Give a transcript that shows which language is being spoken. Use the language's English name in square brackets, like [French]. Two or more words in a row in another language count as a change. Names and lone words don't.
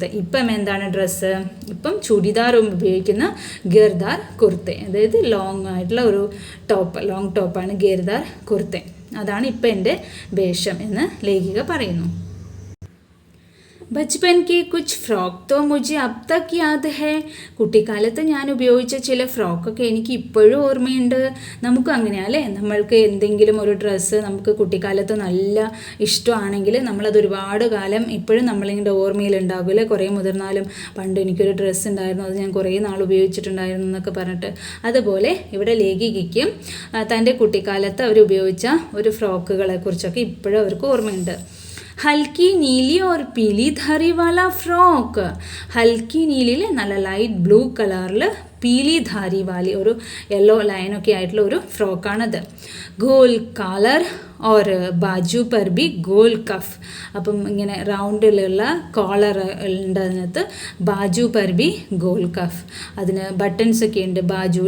[Malayalam] ഇപ്പം എന്താണ് ഡ്രസ്സ്, ഇപ്പം ചൂടിദാർ ഉപയോഗിക്കുന്ന [Hindi] घेरदार कुर्ता, [Malayalam] അതായത് ലോങ് ആയിട്ടുള്ള ഒരു ടോപ്പ്, ലോങ് ടോപ്പാണ് [Hindi] घेरदार कुर्ता. [Malayalam] അതാണ് ഇപ്പം എൻ്റെ വേഷം എന്ന് ലേഖിക പറയുന്നു. [Hindi] बचपन की कुछ फ्रॉक तो മുझे अब तक याद है. [Malayalam] കുട്ടിക്കാലത്ത് ഞാൻ ഉപയോഗിച്ച ചില ഫ്രോക്കൊക്കെ എനിക്ക് ഇപ്പോഴും ഓർമ്മയുണ്ട്. നമുക്കും അങ്ങനെയല്ലേ, നമ്മൾക്ക് എന്തെങ്കിലും ഒരു ഡ്രസ്സ് നമുക്ക് കുട്ടിക്കാലത്ത് നല്ല ഇഷ്ടമാണെങ്കിൽ നമ്മളത് ഒരുപാട് കാലം ഇപ്പോഴും നമ്മളിങ്ങനെ ഓർമ്മയിലുണ്ടാകില്ലേ. കുറേ മുതിർന്നാലും പണ്ട് എനിക്കൊരു ഡ്രസ്സ് ഉണ്ടായിരുന്നു, അത് ഞാൻ കുറേ നാൾ ഉപയോഗിച്ചിട്ടുണ്ടായിരുന്നു എന്നൊക്കെ പറഞ്ഞിട്ട്. അതുപോലെ ഇവിടെ ലേഖികയ്ക്ക് തൻ്റെ കുട്ടിക്കാലത്ത് അവർ ഉപയോഗിച്ച ഒരു ഫ്രോക്കുകളെ കുറിച്ചൊക്കെ ഇപ്പോഴും അവർക്ക് ഓർമ്മയുണ്ട്. [Hindi] हल्की नीली और पीली धारी वाला फ्रॉक. हल्की नीली [Malayalam] നല്ല [English] light blue [Malayalam] കളറിൽ [Hindi] पीली धारी वाली [Malayalam] ഒരു യെല്ലോ ലൈനൊക്കെ ആയിട്ടുള്ള ഒരു ഫ്രോക്കാണത്. [Hindi] गोल कॉलर और बाजू पर भी गोल कफ. [Malayalam] അപ്പം ഇങ്ങനെ റൗണ്ടിലുള്ള കോളർ ഉണ്ട് അതിനകത്ത്. [Hindi] बाजू पर भी गोल कफ. [Malayalam] അതിന് ബട്ടൺസ് ഒക്കെ ഉണ്ട് ബാജുവിൽ.